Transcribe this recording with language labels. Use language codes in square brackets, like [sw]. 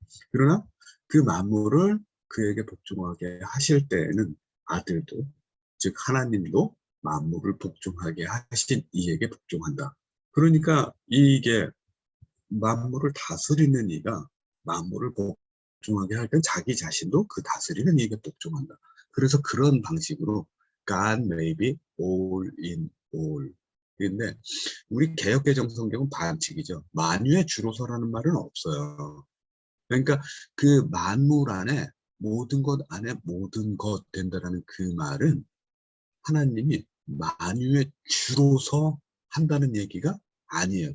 [ko] 그러나 그 만물을 그에게 복종하게 하실 때에는 아들도, 즉 하나님도 만물을 복종하게 하신 이에게 복종한다. 그러니까 이게 만물을 다스리는 이가 만물을 복종하게 할 땐 자기 자신도 그 다스리는 이에게 복종한다. 그래서 그런 방식으로 [en] God may be all in all. [ko] 근데 우리 개역개정 성경은 반칙이죠. 만유의 주로서라는 말은 없어요. 그러니까 그 만물 안에 모든 것 안에 모든 것 된다라는 그 말은 하나님이 만유의 주로서 한다는 얘기가 아니에요.